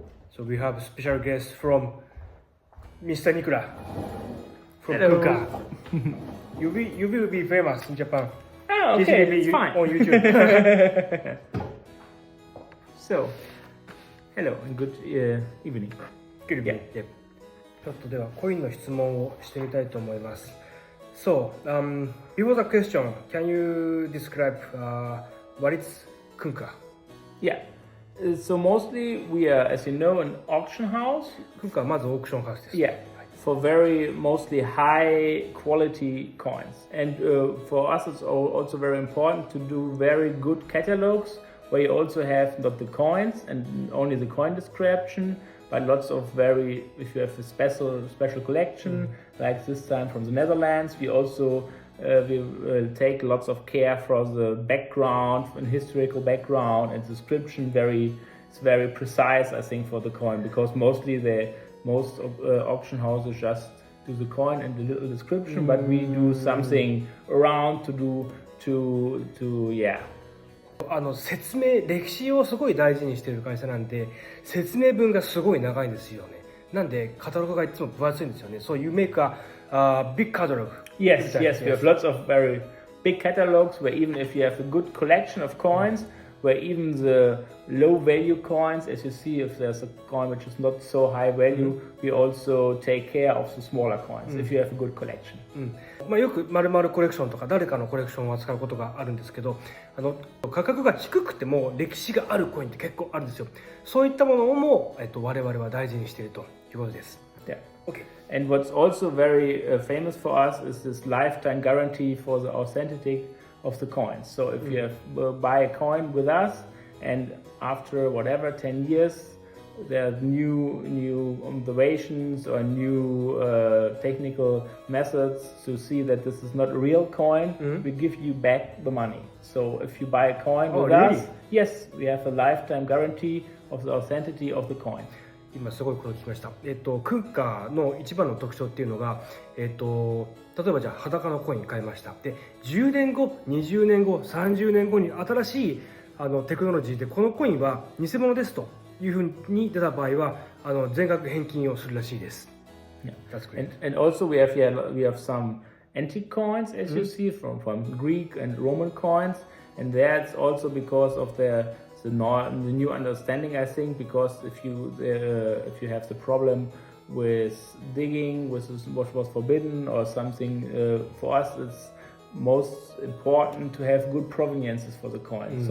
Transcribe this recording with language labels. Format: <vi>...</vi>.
<en>So we have a special guest from Mr. Nikura from Hello. Kuka. You will be famous in Japan. Oh, This okay, will be it's fine. on YouTube. So, hello and good evening. Good evening. Yep.</en> <ja>ちょっとではコインの質問をしてみたいと思います。</ja> <en>So, before the question, can you describe what is Kunka? Yeah. So mostly we are, as you know, an auction house.</en> <ja>Kunka はまずオークションハウスです。</ja> <en>Yeah. For very mostly high quality coins. And for us it's also very important to do very good catalogs where you also have not the coins and only the coin description, but lots of if you have a special collection, like this time from the Netherlands, we also we will take lots of care for the background and historical background and description. It's very precise, I think, for the coin, because mostly most auction houses just do the coin and the little description, but we do something around to yeah.</en> <ja>説明、歴史をすごい大事にしている会社なんで、説明文がすごい長いんですよね。なんでカタログがいつも分厚いんですよね。</ja> <en>So you make a big catalog. Yes, yes, we have lots of very big catalogs where even if you have a good collection of coins, where even the low value coins, as you see, if there's a coin which is not so high value, we also take care of the smaller coins if you have a good collection.</en> <ja>よく〇〇コレクションとか誰かのコレクションを扱うことがあるんですけど、価格が低くても歴史があるコインって結構あるんですよ。そういったものも、我々は大事にしているということです。</ja> <en>Yeah. Okay. And what's also very famous for us is this lifetime guarantee for the authenticity of the coins. So if you buy a coin with us and after whatever 10 years there are new observations or new technical methods to see that this is not a real coin, we give you back the money. So if you buy a coin with us, yes, we have a lifetime guarantee of the authenticity of the coin.</en> <ja>今すごいこと聞きました。クンカの一番の特徴っていうのが、例えばじゃあ裸のコイン買いました。で、10年後、20年後、30年後に新しいテクノロジーでこのコインは偽物ですというふうに出た場合は全額返金をするらしいです。</ja> <en>Yeah. That's great. And also we have some antique coins, as you see, from Greek and Roman coins, and that's also because of the new understanding, I think, because if you have the problem with digging, with what was forbidden or something, for us it's most important to have good proveniences for the coin.</en>